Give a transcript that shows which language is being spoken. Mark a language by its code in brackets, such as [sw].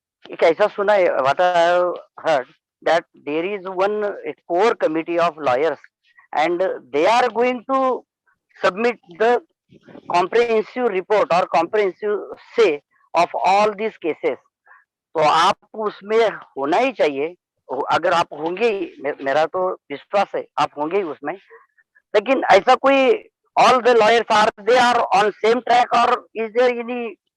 [hi] एक ऐसा सुना है, [en] what I have heard, that there is a core committee of lawyers, and they are going to submit the comprehensive report or comprehensive say of all these cases. [hi] तो आप उसमें होना ही चाहिए. अगर आप होंगे, मेरा तो विश्वास है आप होंगे ही उसमें. लेकिन ऐसा कोई [en] all the lawyers are on same track, or is there any?